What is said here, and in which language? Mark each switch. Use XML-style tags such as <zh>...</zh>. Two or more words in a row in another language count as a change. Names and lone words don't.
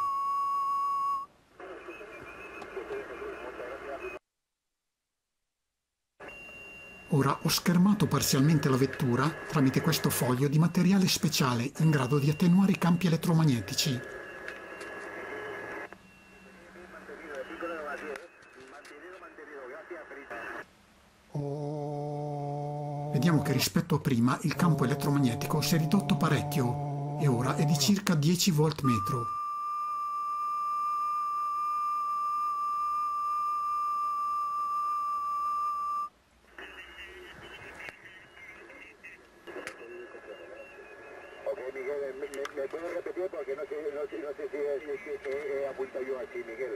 <it>Ora ho schermato parzialmente la vettura tramite questo foglio di materiale speciale in grado di attenuare i campi elettromagnetici. Vediamo che rispetto a prima il campo elettromagnetico si è ridotto parecchio e ora è di circa 10 volt metro.</it> <es>Ok, Miguel, ¿me puedes repetir? Porque no sé si he apuntado yo aquí, Miguel.</es>